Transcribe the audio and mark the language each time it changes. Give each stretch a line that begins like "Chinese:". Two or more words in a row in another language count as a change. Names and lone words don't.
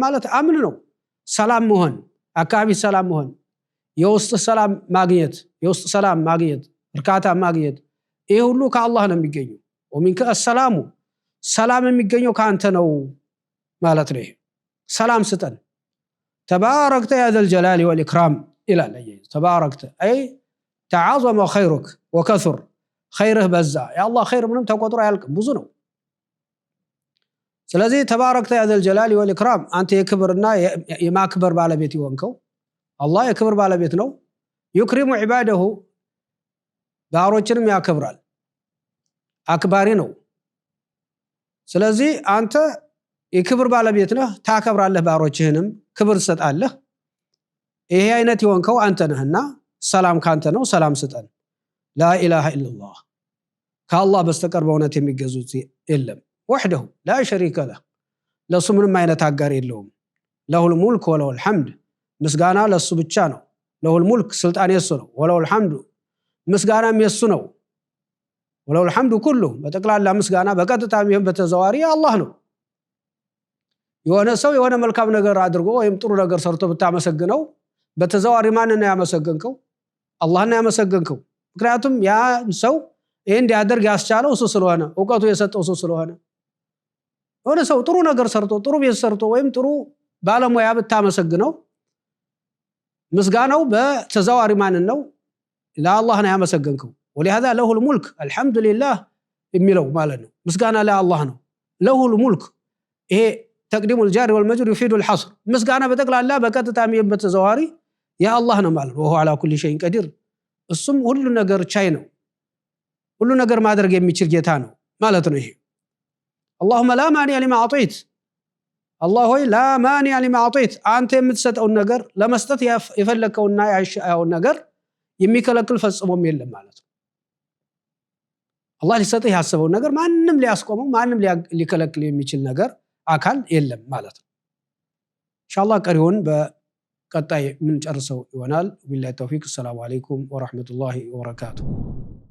Amharic: ማለት አምን ነው ሰላም መሆን አካባቢ ሰላም መሆን የውስጥ ሰላም ማግኘት እርካታ ማግኘት ይሄ ሁሉ ከአላህ ነው የሚገኘው
Arabic: ومنك السلام
Amharic: ሰላም የሚገኘው ካንተ ነው ማለት ነው ሰላም ስጠን
Arabic: تباركت يا ذا الجلال والاكرام
Amharic: ይላል
Arabic: تباركت أي تعظم خيرك وكثر خيره
Amharic: በዛ ያአላህ ኸይር ምንም ተቆጥሮ አያልቅም ብዙ ነው ስለዚህ
Arabic: تباركت يا ذا الجلال والاكرام
Amharic: አንተ የክብርና የማክበር ባለቤት ይሆንከው አላህ የክብር ባለቤት ነው
Arabic: يكرم عباده
Amharic: ባሮችንም ያከብራል አክባሪ ነው ስለዚህ አንተ የክብር ባለቤት ነህ ታከብራለህ ባሮችህንም ክብር ትሰጣለህ ይሄ አይነት ይሆንከው አንተ ነህና ሰላም ካንተ ነው ሰላም ስጠን
Arabic: لا اله الا الله
Amharic: ከአላህ በስተቀር በእውነት የሚገዙት የለም
Arabic: وحده لا شريك له
Amharic: ለሱ ምንም አይነት አጋር የለውም
Arabic: له الملك وله الحمد
Amharic: ምስጋና ለሱ ብቻ ነው
Arabic: له الملك
Amharic: ስልጣን የሱ ነው
Arabic: وله الحمد
Amharic: ምስጋናም የሱ ነው
Arabic: وله الحمد كله
Amharic: በጠቅላላ ምስጋና በቀጥታም ይሁን በተዘዋዋሪ አላህ ነው የሆነ ሰው የሆነ መልካም ነገር አድርጎ ወይም ጥሩ ነገር ሰርቶ ብታመሰግነው በተዘዋዋሪ ማንንም ያመሰግንከው አላህን ያመሰግንከው ምክንያቱም ያ ሰው ይሄን እንዲያደርግ ያስቻለው እሱ ስለሆነ ዕውቀቱ የሰጠው እሱ ስለሆነ ሆነ ሰው ጥሩ ነገር ሰርቶ ጥሩ ቤት ሰርቶ ወይም ጥሩ ባለሙያ ብታመሰግነው ምስጋናው በተዘዋዋሪ ማን ነው ለአላህ ነው ያመሰገንከው
Arabic: ولهذا له الملك الحمد لله
Amharic: የሚለው ማለት ነው ምስጋና ለአላህ ነው
Arabic: له الملك
Amharic: ይሄ
Arabic: تقديم الجار والمجرور يفيد الحصر
Amharic: ምስጋና በጠቅላላ በቀጥታም በተዘዋዋሪ ያ አላህ ነው ማለት ነው
Arabic: وهو على كل شيء قدير
Amharic: እሱም ሁሉ ነገር ቻይ ነው ሁሉ ነገር ማድረግ የሚችል ጌታ ነው ማለት ነው ይሄ
Arabic: اللهم لا مانع لما اعطيت الله
Amharic: ሆይ
Arabic: لا مانع لما اعطيت
Amharic: አንተ የምትሰጠው ነገር ለመስጠት የፈለከውና ያሻው ነገር የሚከለክል ፈጽሞም የለም ማለት ነው አላህ ሊሰጥህ ያሰበው ነገር ማንንም ሊያስቆመው ማንንም ሊከለክል የሚችል ነገር አካል የለም ማለት ነው ኢንሻአላህ ቀሪውን በቀጣይ ምን ጨርሰው ይሆናል
Arabic: بالله التوفيق السلام عليكم ورحمة الله وبركاته